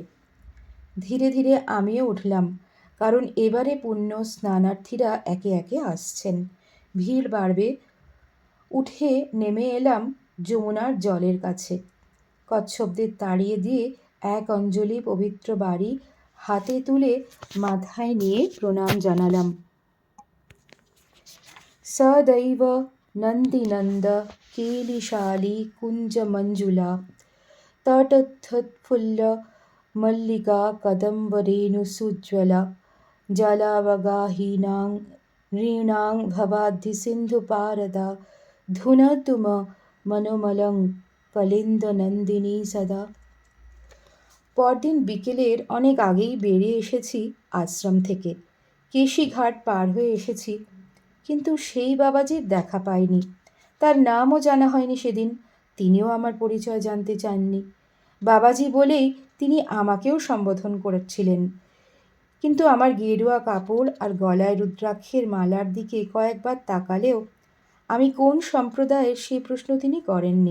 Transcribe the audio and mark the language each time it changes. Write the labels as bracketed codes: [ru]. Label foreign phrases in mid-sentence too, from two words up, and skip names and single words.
[bn] ধীরে ধীরে আমিও উঠলাম, কারণ এবারে পুণ্য স্নানার্থীরা একে একে আসছেন, ভিড় বাড়বে। উঠে নেমে এলাম যমুনার জলের কাছে। কচ্ছপদের তাড়িয়ে দিয়ে এক অঞ্জলি পবিত্র বাড়ি হাতে তুলে মাথায় নিয়ে প্রণাম জানালাম। [sa] সदैव नन्दिनन्द केलिशाली कुञ्जमञ्जुला तटोत्थुल्ल मल्लिका कदम्बरेणुसुज्ज्वला जलावगाहीनां नृणां भवाब्धिसिन्धुपारदा धुनतु मनोमलं कलिन्दनन्दिनी सदा। [bn] পরদিন বিকেলের অনেক আগেই বেরিয়ে এসেছি আশ্রম থেকে। কেশিঘাট পার হয়ে এসেছি, কিন্তু সেই বাবাজির দেখা পাইনি। তার নামও জানা হয়নি সেদিন। তিনিও আমার পরিচয় জানতে চাননি। বাবাজি বলেই তিনি আমাকেও সম্বোধন করেছিলেন, কিন্তু আমার গেরুয়া কাপড় আর গলায় রুদ্রাক্ষের মালার দিকে কয়েকবার তাকালেও আমি কোন সম্প্রদায়ের সেই প্রশ্ন তিনি করেননি।